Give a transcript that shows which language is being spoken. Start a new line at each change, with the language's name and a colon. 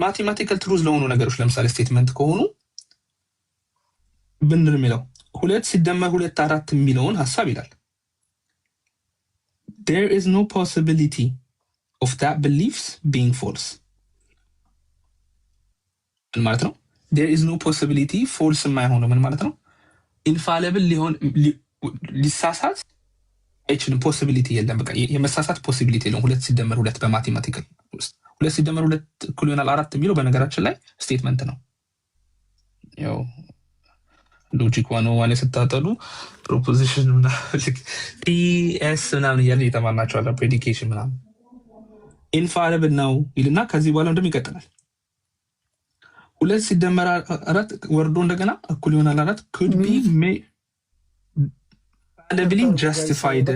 Amharic: ማቴማቲካል ትሩዝ ለሆኑ ነገሮች ለምሳሌ ስቴትመንት ከሆኑ ብንር የሚለው 2 ሲደመር 2 4 የሚለውን ሐሳብ ይላል።
English: There is no possibility of that beliefs being false
Amharic: ምን ማለት ነው?
English: There is no possibility false
Amharic: የማይሆነው ምን ማለት ነው? ኢንፋሊብል ሊሆን ሊሳሳት አይችልም። ፖሲቢሊቲ የለም። በቃ የመሳሳት ፖሲቢሊቲ የለም። 2 ሲደመር 2 በማቴማቲካል ውስጥ 2 ሲደመር 2 እኩል ይሆናል 4 የሚለው በነገራችን ላይ ስቴትመንት ነው። ያው ሎጂክ ዋን ስታጠሉ ፕሮፖዚሽን ፒኤስ ምናምን እያለ የተማርናቸዋለ ፕሬዲኬሽን ምናምን ኢንፋሊብል ነው ይልና ከዚህ በኋላ እንደም ይቀጥላል። 2 ሲደመር 4 ወርዶ እንደገና እኩል ይሆናል 4
English: could be validly justified።